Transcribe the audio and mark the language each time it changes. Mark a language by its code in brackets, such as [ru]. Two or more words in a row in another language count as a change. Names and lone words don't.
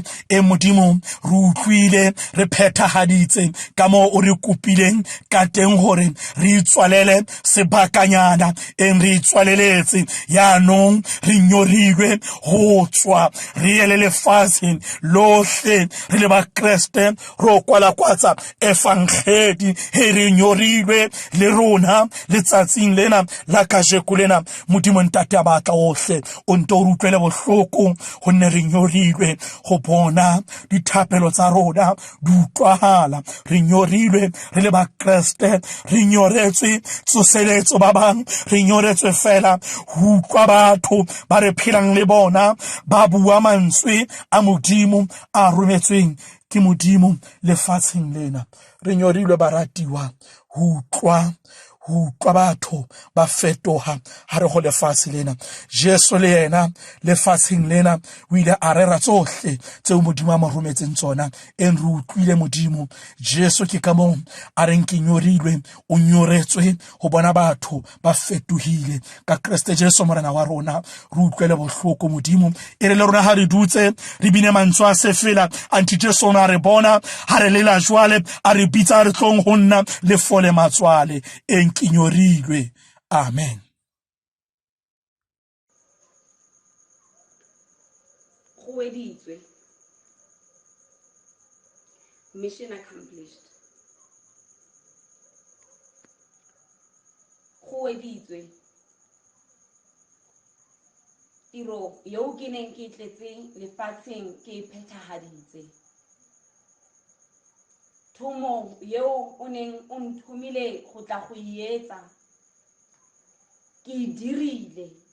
[tn] E modimo re utlwile re phethahaditse ka mo o re kopileng ka teng gore re itswalele sebakanyana, en re itswaleletse yaanong re nyorilwe go tswa re ele lefatsheng lohle re le ba Kriste ro kwalakwatsa evangeli. Re nyorilwe le rona letsatsing lena la kajeko lena. Modimo ntate a batla ohle o nto re utlwele bohloko, gonne re nyorilwe go bona dithapelo tsa rona di utlwahala. Re nyorilwe re le ba Kriste, re nyoretswe tsoseletso ba bang, re nyoretswe fela go utlwa batho ba re phelang le bona ba bua mantswe a modimo a rometsweng ke modimo lefatsheng lena. Re nyorilwe baratiwa go utlwa batho ba fetoga ha re go lefatshe lena. Jesu le yena lefatsheng lena o ile a rera tsohle tseo modimo a mo rometseng tsona. En re utlwile modimo Jesu ke ka moo a reng ke nyorilwe, o nyoretswe go bona batho ba fetogile ka Kriste Jesu morena wa rona. Re utlwele bohloko modimo, e re le rona ha re dutse re bine mantswe a se fela anti Jesu na re bona ha re lela jwale a re bitsa re tlong go nna le fole matswale. Ke nyorilwe. Amen. Hueditswe. [en] Mission accomplished. [tn] Hueditswe. Tiro yo ke neng ke tletse lefatsheng ke phethahaditse. Thomo yo o neng o nthumile go tla go ietsa ke dirile.